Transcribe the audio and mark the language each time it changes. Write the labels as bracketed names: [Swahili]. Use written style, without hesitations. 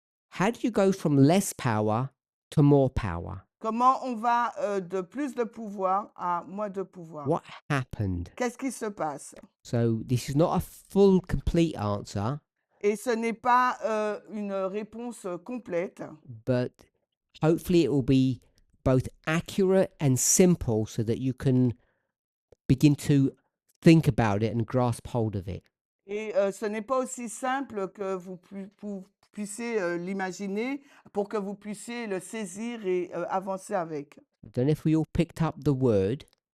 [English] How do you go from less power to more power? [French] Comment on va de plus de pouvoir à moins de pouvoir? [English] What happened? [French] Qu'est-ce qui se passe? [English] So this is not a full, complete answer, [French] Et ce n'est pas une réponse complète, [English] but hopefully it will be both accurate and simple so that you can begin to think about it and grasp hold of it. [French] et ce n'est pas aussi simple que vous puissiez l'imaginer, pour que vous puissiez le saisir et avancer avec. [English] I don't know if we all picked up the word,